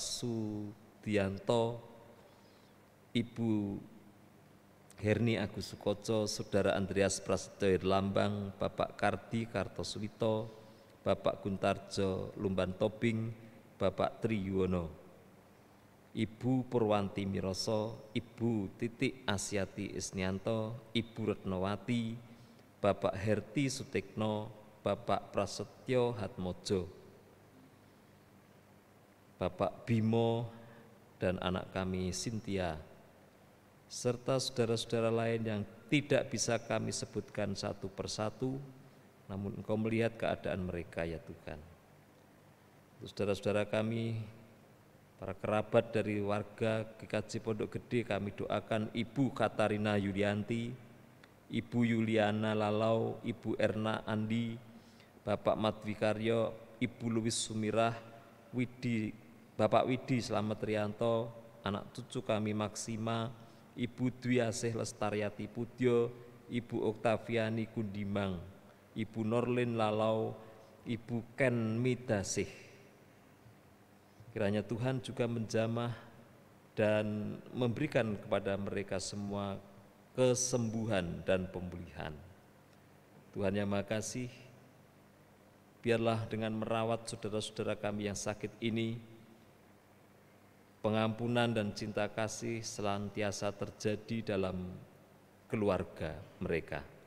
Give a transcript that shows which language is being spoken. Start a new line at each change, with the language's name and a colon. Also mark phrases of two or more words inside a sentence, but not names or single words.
Indonesian: Sudianto, Ibu Herni Agus Sukoco, Saudara Andreas Prasetyo Lambang, Bapak Kardi Kartosuwito, Bapak Guntarjo Lumban Tobing, Bapak Tri Yuwono, Ibu Purwanti Miroso, Ibu Titik Asyati Isnianto, Ibu Retnowati, Bapak Herti Sutekno, Bapak Prasetyo Hatmojo, Bapak Bimo dan anak kami Cynthia, serta saudara-saudara lain yang tidak bisa kami sebutkan satu persatu, namun Engkau melihat keadaan mereka ya Tuhan. Saudara-saudara kami, para kerabat dari warga GKJ Pondok Gede, kami doakan Ibu Katarina Yulianti, Ibu Yuliana Lalau, Ibu Erna Andi, Bapak Madwikaryo, Ibu Luwis Sumirah, Bapak Widi Slamet Rianto, anak cucu kami Maksima, Ibu Dwi Asih Lestariati Pudyo, Ibu Oktaviani Kundimang, Ibu Norlin Lalau, Ibu Ken Midasih. Kiranya Tuhan juga menjamah dan memberikan kepada mereka semua kesembuhan dan pemulihan. Tuhan yang Maha Kasih, biarlah dengan merawat saudara-saudara kami yang sakit ini, pengampunan dan cinta kasih senantiasa terjadi dalam keluarga mereka.